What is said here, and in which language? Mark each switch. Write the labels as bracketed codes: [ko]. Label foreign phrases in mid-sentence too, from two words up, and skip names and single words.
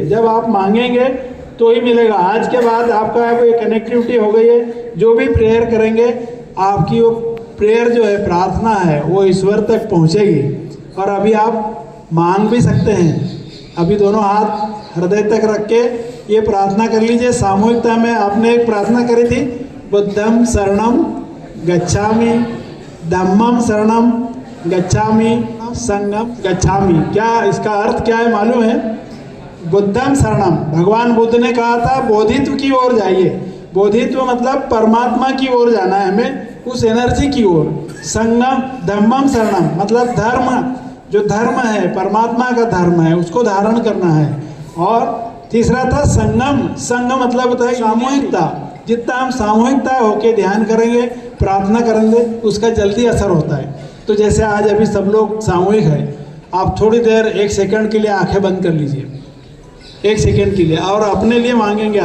[hi] जब आप मांगेंगे तो ही मिलेगा। आज के बाद आपका वो कनेक्टिविटी हो गई है। जो भी प्रेयर करेंगे आपकी वो प्रेयर जो है, प्रार्थना है, वो ईश्वर तक पहुंचेगी। और अभी आप मांग भी सकते हैं। अभी दोनों हाथ हृदय तक रख के ये प्रार्थना कर लीजिए। सामूहिकता में आपने एक प्रार्थना करी थी, [pi] बुद्धम शरणम गच्छामि, धम्मम शरणम गच्छामि, संगम गच्छामि। [hi] क्या इसका अर्थ क्या है मालूम है? [pi] बुद्धम शरणम, [hi] भगवान बुद्ध ने कहा था बोधित्व की ओर जाइए। बोधित्व मतलब परमात्मा की ओर जाना है हमें, उस एनर्जी की ओर। संगम, [pi] धम्मम शरणम [hi] मतलब धर्म, जो धर्म है परमात्मा का धर्म है उसको धारण करना है। और तीसरा था संगम, संग मतलब होता है सामूहिकता। जितना हम सामूहिकता होके ध्यान करेंगे, प्रार्थना करेंगे, उसका जल्दी असर होता है। तो जैसे आज अभी सब लोग सामूहिक है, आप थोड़ी देर 1 सेकंड के लिए आंखें बंद कर लीजिए, 1 सेकंड के लिए, और अपने लिए मांगेंगे।